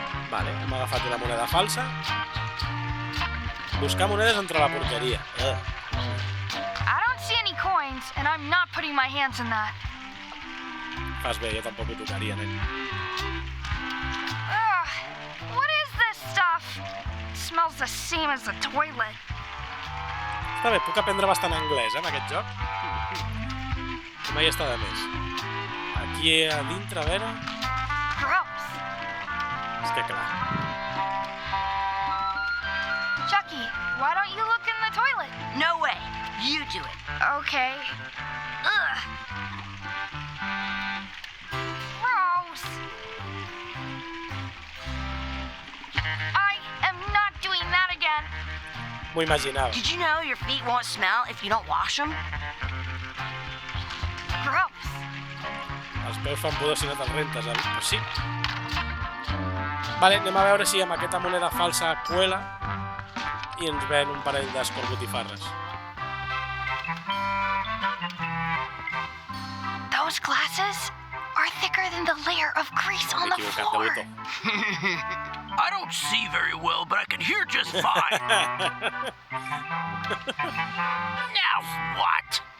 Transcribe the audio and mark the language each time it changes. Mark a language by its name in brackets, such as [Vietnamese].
[Catalan] Vale, hem agafat una moneda falsa. Buscar monedes entre la porqueria. [English] I don't see any coins, and I'm not putting my hands in that. [Catalan] Fas bé, jo tampoc ho tocaria, nen. [English] Ugh, what is this stuff? It smells the same as the toilet. [Catalan] Està bé, puc aprendre bastant anglès, amb aquest joc. Mai està de més. Aquí a dintre, a veure... [English] Gross. [Catalan] És que clar. [English] Chucky, why don't you look in the toilet? No way. You do it. Okay. Ugh. Gross. I am not doing that again. [Catalan] M'ho imaginava. [English] Did you know your feet won't smell if you don't wash them? Gross. [Catalan] Els peus fan pudor si no te'ls rentes, però sí. Vale, anem a veure si amb aquesta moneda falsa cuela i ens ven un parell d'escorbotifarres. [English] Those glasses are thicker than the layer of grease on [Catalan] M'he [English] the [Catalan] equivocat de botó. [English] I don't see very well, but I can hear just fine. Now what?